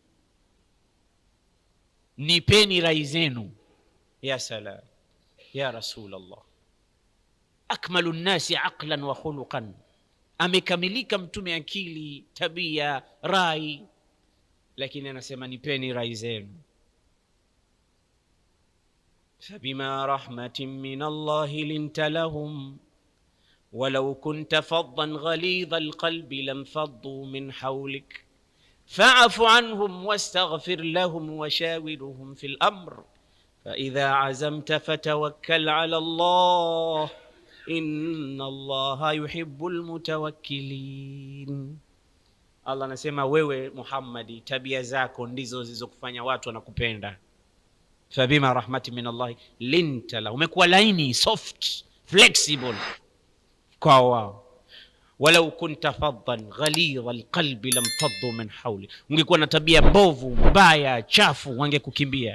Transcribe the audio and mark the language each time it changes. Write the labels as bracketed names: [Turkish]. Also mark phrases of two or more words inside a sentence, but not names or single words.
[Swahili] Nipeni rai zenu. [Arabic] يا سلام يا رسول الله أكمل الناس عقلا وخلقا, [Swahili] amekamilika mtume akili, tabia, rai, lakini anasema nipeni rai zenu. فبما رحمة من الله لنت لهم ولو كنت فظا غليظ القلب لانفضوا من حولك فاعف عنهم واستغفر لهم وشاورهم في الأمر فإذا عزمت فتوكل على الله إن الله يحب المتوكلين. Allah anasema wewe Muhammadi, tabia zako ndizo zilizokufanya watu wanakupenda. [Arabic] فبما رحمة من الله لنت لـ, [Swahili] umekuwa laini, [English] soft, flexible [Swahili] kwa wao. [Arabic] ولو كنت فظا غليظ القلب لانفضوا من حولك, [Swahili] ungekuwa na tabia mbovu, mbaya, chafu, wangekukimbia.